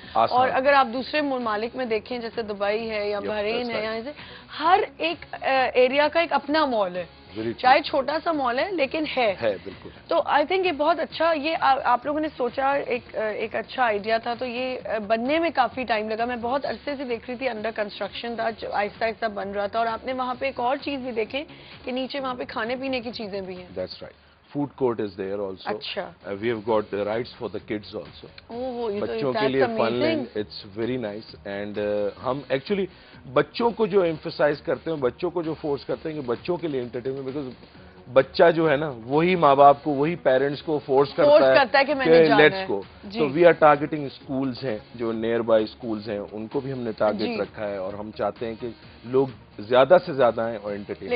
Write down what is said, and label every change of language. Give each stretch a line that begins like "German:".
Urdu: اور اگر آپ دوسرے ممالک میں دیکھیں جیسے دبئی ہے یا بحرین ہے, یہاں سے ہر ایک ایریا کا ایک اپنا مال ہے, چاہے چھوٹا سا مال ہے لیکن ہے. بالکل. تو
English: I think
Urdu: یہ بہت اچھا, یہ آپ لوگوں نے سوچا ایک اچھا آئیڈیا تھا, تو یہ بننے میں کافی ٹائم لگا. میں بہت عرصے سے دیکھ رہی تھی انڈر کنسٹرکشن تھا, آہستہ آہستہ بن رہا تھا. اور آپ نے وہاں پہ ایک اور چیز بھی دیکھیں کہ نیچے وہاں پہ کھانے پینے کی چیزیں بھی ہیں.
English: That's right. Food court is there also.
Urdu: اچھا.
English: We have got the rides for the kids also.
Urdu: بچوں
English: کے لیے fun land, it's very nice.
Urdu: And ہم ایکچولی بچوں کو جو ایمفسائز کرتے ہیں, بچوں کو جو فورس کرتے ہیں کہ بچوں کے لیے انٹرٹینمنٹ, بیکاز بچہ جو ہے نا وہی ماں باپ کو, وہی پیرنٹس کو فورس کرتا ہے کہ
English: Let's go.
Urdu: تو
English: we are targeting
Urdu: اسکولز ہیں جو نیئر بائی اسکولز ہیں, ان کو بھی ہم نے ٹارگیٹ رکھا ہے, اور ہم چاہتے ہیں کہ لوگ زیادہ سے زیادہ آئیں اور انٹرٹین.